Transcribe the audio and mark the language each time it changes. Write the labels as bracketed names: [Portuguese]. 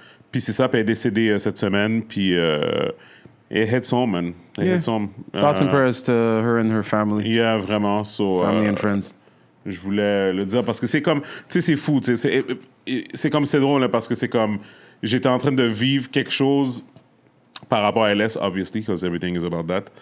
[French] Puis c'est ça, puis elle est décédée cette semaine, puis... [English] It hits home, man. It hits home. Thoughts and prayers to her and her family. [French] Yeah, vraiment. [English] Family and friends. [French] Je voulais le dire parce que c'est comme... Tu sais, c'est fou. C'est comme... C'est drôle, là, parce que c'est comme... J'étais en train de vivre quelque chose par rapport à [English] LS, obviously, because everything is about that.